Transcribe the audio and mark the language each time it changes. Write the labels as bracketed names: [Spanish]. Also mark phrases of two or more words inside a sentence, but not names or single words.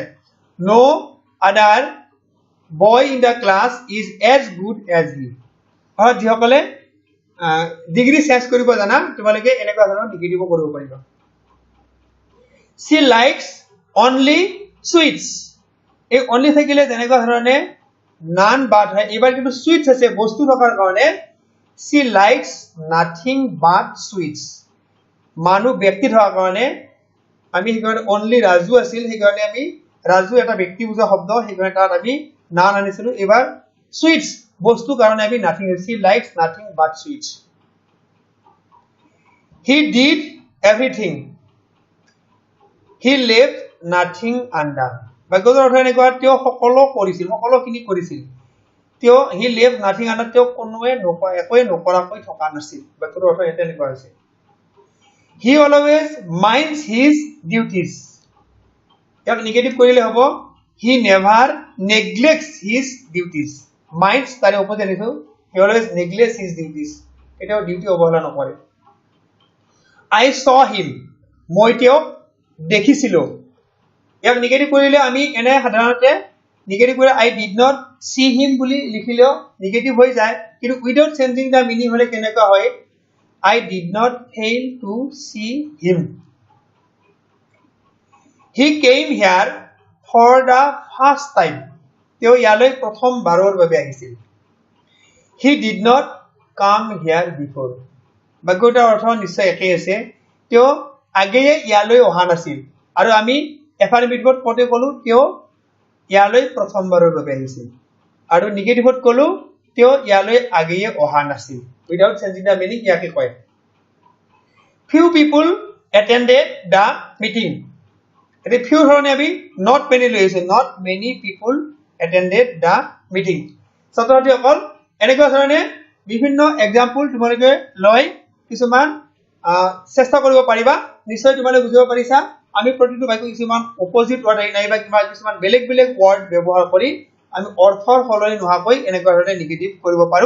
[English] No other boy in the class is as good as he. [Assamese] অৰ্থাৎ যিসকলে [English] degree change [Assamese] কৰিব জানা তোমালোকে এনেকুৱা ধৰণৰ নেগেটিভ কৰিব পাৰিবা. [English] She likes only sweets. [Assamese] এই only থাকিলে তেনেকুৱা ধৰণে [English] none but [Assamese] হয়. এবাৰ কিন্তু sweets আছে বস্তু থকাৰ কাৰণে [English] she likes nothing but sweets. [Assamese] মানুহ ব্যক্তি থকাৰ কাৰণে আমি সেইকাৰণে only ৰাজু আছিল, সেইকাৰণে আমি ৰাজু এটা ব্যক্তি বুজা শব্দ, সেইকাৰণে তাত আমি none আনিছিলো. এবাৰ sweets বস্তু কাৰণে আমি nothing. [English] she likes nothing but sweets. He did everything. He left nothing undone. [Assamese] বাক্যটোৰ অৰ্থ এনেকুৱা তেওঁ সকলো কৰিছিল, সকলোখিনি কৰিছিল. [English] তেওঁ he left nothing undone, [Assamese] তেওঁ কোনোৱে একোৱে নকৰাকৈ থকা নাছিল. বাক্যটোৰ অৰ্থ এটা এনেকুৱা হৈছে. [English] He always minds his duties. [Assamese] ইয়াক নেগেটিভ কৰিলে হ'ব [English] he never neglects his duties. [Assamese] Minds তাৰে opposite আনিছো. [English] He always neglects his duties. [Assamese] এটাও ডিউটি অৱহেলা নকৰে. [English] I saw him. [Assamese] মই তেওঁক দেখিছিলো. ইয়াক নেগেটিভ কৰিলে আমি এনে সাধাৰণতে নিগেটিভ কৰি [English] I did not see him [Assamese] বুলি লিখিলেও নিগেটিভ হৈ যায় কিন্তু [English] without changing the meaning [Assamese] হলে কেনেকুৱা হয় [English] I did not fail to see him. He came here for the first time. [Assamese] তেওঁ ইয়ালৈ প্ৰথম বাৰৰ বাবে আহিছিল. [English] He did not come here before. [Assamese] বাক্যটাৰ অৰ্থ নিশ্চয় একেই আছে. তেওঁ আগেয়ে ইয়ালৈ অহা নাছিল আৰু আমি এফাৰ্মেটিভত কতে কলো তেওঁ ইয়ালৈ প্ৰথমবাৰৰ বাবে আহিছিল আৰু নিগেটিভত কলো তেওঁ ইয়ালৈ আগেয়ে অহা নাছিল. [English] Without changing the meaning [Assamese] ইয়াকে কয়. [English] Few people attended the meeting. [Assamese] এতে few ধৰণে আমি [English] not many [Assamese] লৈছে. [English] Not many people attended the meeting. [Assamese] ছাত্ৰছাত্ৰীসকল এনেকুৱা ধৰণে বিভিন্ন এক্সাম্পল তোমালোকে লৈ কিছুমান চেষ্টা কৰিব পাৰিবা. নিশ্চয় তোমালোকে বুজিব পাৰিছা আমি প্ৰতিটো বাক্য কিছুমান [English] opposite word [Assamese] নাইবা কিবা কিছুমান বেলেগ বেলেগ ৱৰ্ড ব্যৱহাৰ কৰি আমি অৰ্থৰ সলনি নোহোৱাকৈ এনেকুৱা ধৰণে নিগেটিভ কৰিব পাৰো.